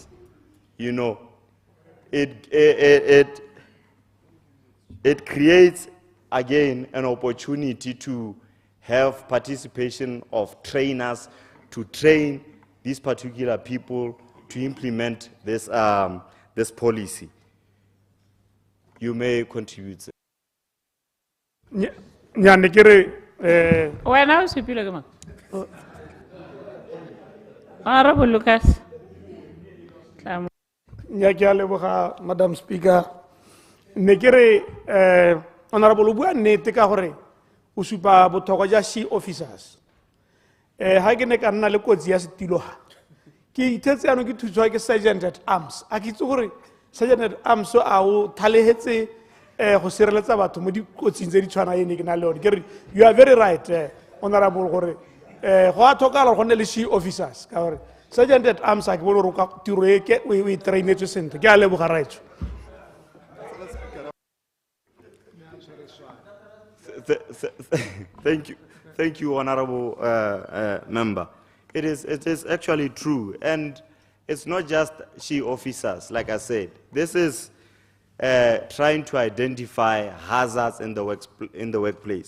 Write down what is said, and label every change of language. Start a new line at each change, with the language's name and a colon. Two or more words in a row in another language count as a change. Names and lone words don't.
English: You know, it creates, again, an opportunity to have participation of trainers to train these particular people to implement this, this policy. You may contribute.
Tswana: Wena o sepile ke mang? Honorable Lucas. Nya ke a leboga,
English: Madam Speaker.
Tswana: Ne ke re Honorable o bua nnete ka gore o supa botlhokwa ja
English: SHE officers.
Tswana: Ha ke ne ka nna le kotsi ya setiloga, ke ithetse ano ke thuswa ke
English: Sergeant at Arms.
Tswana: A ke itse gore
English: Sergeant at Arms
Tswana: a o thalehetse go sireletsa batho mo dikotsing tse di tshwana ene ke na le yone. Ke re
English: you are very right, Honorable,
Tswana: gore go a tlhokagala go nne le
English: SHE officers
Tswana: ka gore
English: Sergeant at Arms
Tswana: a ke bone gore ka tiro e ke o e trainetswe sentle. Ke a leboga raitso.
English: Thank you, Honorable Member. It is actually true, and it's not just SHE officers. Like I said, this is trying to identify hazards in the workplace.